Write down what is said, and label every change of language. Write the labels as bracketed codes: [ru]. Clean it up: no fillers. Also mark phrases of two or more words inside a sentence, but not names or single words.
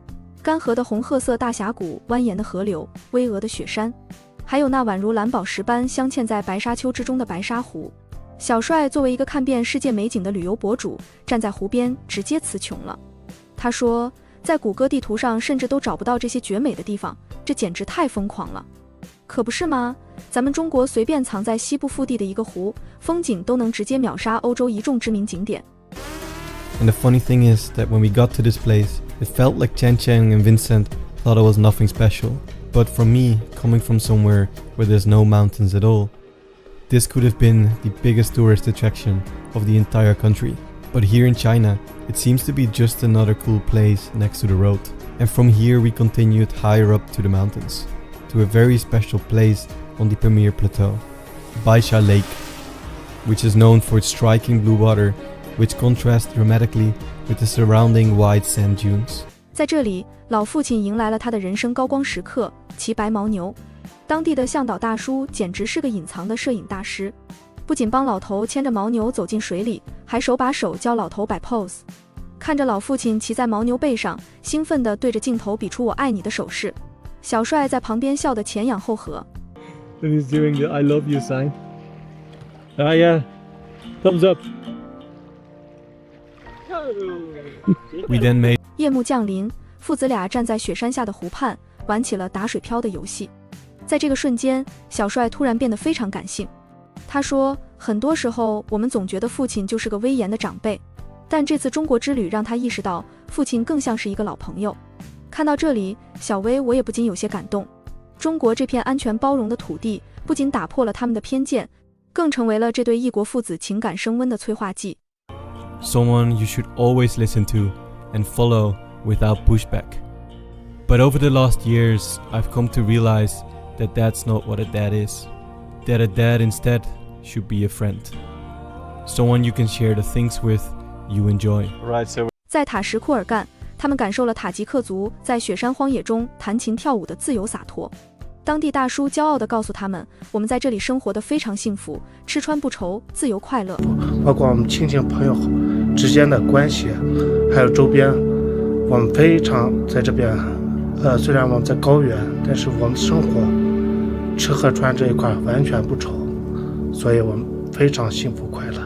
[zh] 乾涸的紅褐色大峽谷，蜿蜒的河流，巍峨的雪山，還有那宛如藍寶石般鑲嵌在白沙丘之中的白沙湖。小帥作為一個看遍世界美景的旅遊博主，站在湖邊直接詞窮了。他說，在谷歌地圖上甚至都找不到這些絕美的地方，這簡直太瘋狂了。可不是嗎？咱們中國隨便藏在西部腹地的一個湖，風景都能直接秒殺歐洲一眾知名景點。 [en] And the funny thing is that when we got to this place, it felt like Chen Chen and Vincent thought it was nothing special. But for me, coming from somewhere where there's no mountains at all, this could have been the biggest tourist attraction of the entire country. But here in China, it seems to be just another cool place next to the road. And from here we continued higher up to the mountains, to a very special place on the Pamir Plateau, Baisha Lake, which is known for its striking blue water, which contrasts dramatically with the surrounding wide sand dunes. [zh] 在這裡，老父親迎來了他的人生高光時刻，騎白牦牛。當地的向導大叔簡直是個隱藏的攝影大師，不僅幫老頭牽着牦牛走進水裡，還手把手教老頭擺 pose。看着老父親騎在牦牛背上，興奮地對着鏡頭比出我愛你的手勢，小帥在旁邊笑得前仰後合。 [en] And he's doing the I love you sign. Ah yeah, thumbs up. We then made [zh] 夜幕降臨，父子倆站在雪山下的湖畔，玩起了打水漂的遊戲。在這個瞬間，小帥突然變得非常感性。他說，很多時候我們总覺得父親就是個威嚴的長輩，但這次中國之旅讓他意識到，父親更像是一個老朋友。看到這裡，小薇我也不禁有些感動。中國這片安全包容的土地，不僅打破了他們的偏見，更成為了這對異國父子情感升溫的催化劑。 [en] Someone you should always listen to and follow without pushback. But over the last years, I've come to realize that that's not what a dad is. That a dad instead should be a friend. Someone you can share the things with you enjoy. Right, so [zh] 在塔什库尔干，他们感受了塔吉克族在雪山荒野中彈琴跳舞的自由灑脫。當地大叔驕傲地告訴他們，我們在這裡生活得非常幸福，吃穿不愁，自由快樂。包括我們親戚朋友之間的關係，還有周邊，我們非常在這邊。雖然我們在高原，但是我們生活吃喝穿這一塊完全不愁，所以我們非常幸福快樂。